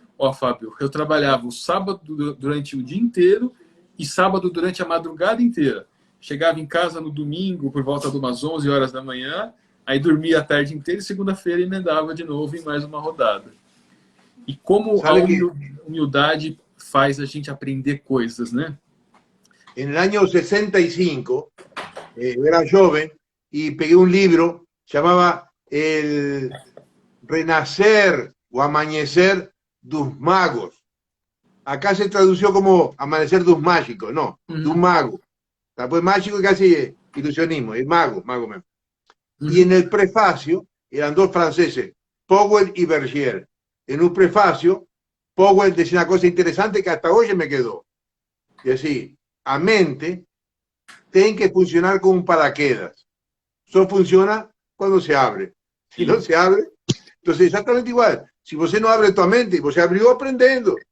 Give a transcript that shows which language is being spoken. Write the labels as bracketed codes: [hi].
[pt] Ó, Fábio, eu trabalhava o sábado durante o dia inteiro e sábado durante a madrugada inteira. Chegava em casa no domingo por volta de umas 11 horas da manhã, aí dormia a tarde inteira e segunda-feira emendava de novo em mais uma rodada. E como a humildade faz a gente aprender coisas, né? [es] En el año 65, era joven y pegué un libro, llamaba El Renacer o Amanecer dos Magos. Acá se tradució como Amanecer dos Mágicos, no, de un mago. Pues mágico casi ilusionismo, es mago, mago mesmo. Y en el prefacio eran dos franceses, Powell y Bergier. En un prefacio, Powell decía una cosa interesante que hasta hoy me quedó. Y así, [pt] a mente tem que funcionar [es] como un paraquedas. Solo funciona cuando se abre. Si no se abre, entonces exactamente igual. Si você no abre tu mente, você abrió aprendiendo.